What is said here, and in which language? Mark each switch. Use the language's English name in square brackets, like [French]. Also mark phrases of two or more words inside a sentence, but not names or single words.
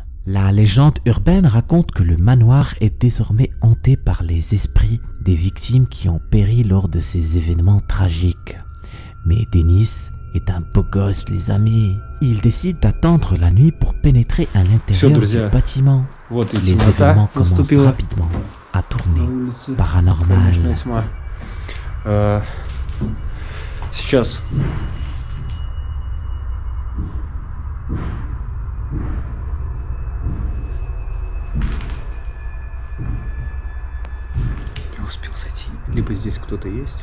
[French] La légende urbaine raconte que le manoir est désormais hanté par les esprits des victimes qui ont péri lors de ces événements tragiques. Mais Denis est un beau gosse, les amis. Il décide d'attendre la nuit pour pénétrer à l'intérieur du bâtiment. Les événements commencent rapidement à tourner paranormal. [Russian] Сейчас. Я успел зайти. Либо здесь кто-то есть.